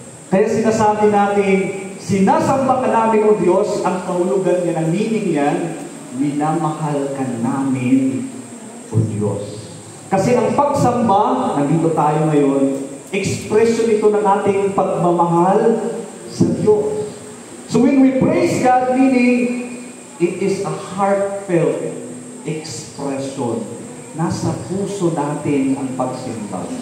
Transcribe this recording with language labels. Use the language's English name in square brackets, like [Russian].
[Filipino] Kaya sinasabi natin, sinasamba ka namin o Diyos, ang kahulugan niya, ang [English] meaning [Filipino] niyan, minamahal ka namin o Diyos. Kasi ang pagsamba, nandito tayo ngayon, [English] expression [Filipino] ito ng ating pagmamahal sa Diyos. [English] So when we praise God, meaning, it is a heartfelt expression. [Filipino] Nasa puso natin ang pagsimba.